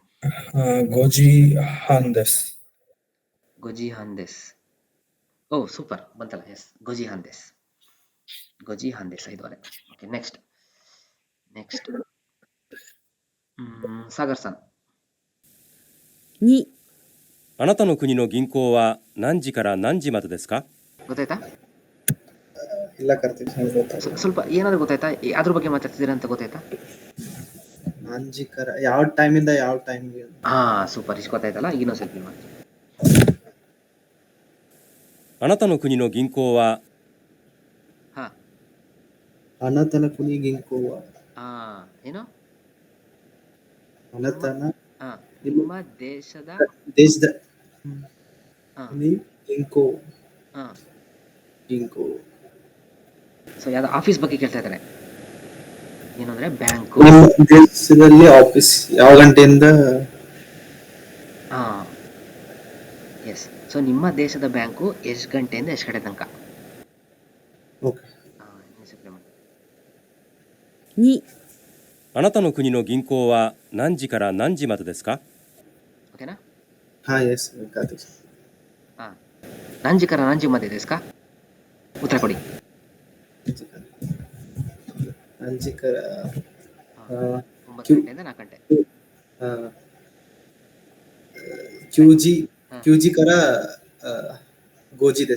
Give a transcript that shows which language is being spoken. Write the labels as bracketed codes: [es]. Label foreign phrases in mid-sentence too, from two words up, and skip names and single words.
[ja] 五時半です. 五時半です. [kn] ಓ ಸೂಪರ್, ಬಂತಲ್ಲ. [ja] ಎಸ್, 五時半です 5:30. [en] Okay, next Sagar san. [ja] 2、あなたの国の銀行は何時から何時までですか？ [kn] ಗೊತ್ತಾಯ್ತಾ? ಇಲ್ಲ ಕಾರ್ತಿಕ್, ಸ್ವಲ್ಪ ಏನಾದ್ರು ಗೊತ್ತಾಯ್ತಾ? ಅದ್ರ ಬಗ್ಗೆ ಮಾತಾಡ್ತಿದ್ದೀರಾ ಅಂತ ಗೊತ್ತಾಯ್ತಾ? ನಾಂಜಿಕರ ಯಾವ ಟೈಮಿಂದ ಯಾವ ಟೈಮ್ಗೆ? ಸೂಪರ್, ಇಷ್ಟು ಗೊತ್ತಾಯ್ತಲ್ಲ. ಈಗ ಇನ್ನೊಂದು ಸ್ವಲ್ಪ ಮಾಡಿ. [ja] あなたの国の銀行はあなたの 国 銀行は. [kn] ಏನು? ಅನತನ ನಿಮ್ಮ ದೇಶದ [ja] 国 銀行。銀行. [kn] ಸೊ ಯಾವ್ದು ಆಫೀಸ್ ಬಗ್ಗೆ ಕೇಳ್ತಾ ಇದ್ದಾರೆ. ಏನು ಅಂದ್ರೆ ಬ್ಯಾಂಕು. ನಿಮ್ಮ ದೇಶದಲ್ಲಿ ಆಫೀಸ್ ಯಾವ ಗಂಟೆಯಿಂದ? ಎಸ್, ಸೊ ನಿಮ್ಮ ದೇಶದ ಬ್ಯಾಂಕು ಎಷ್ಟು ಗಂಟೆಯಿಂದ ಎಷ್ಟು ಗಂಟೆ ತನಕ? ಓಕೆ. [ja] 2、あなたの国の銀行は何時から何時までですか？ [kn] ಓಕೆನಾ? ಎಸ್ ಕಾರ್ತಿಕ್. [ja] 何時 から 何時 まで ですか? ಉತ್ತರ ಕೊಡಿ. [kn] ನಂಜಿಕರ 9 ಗಂಟೆಯಿಂದ 4 ಗಂಟೆ. [ja] 九時 から 五時 です.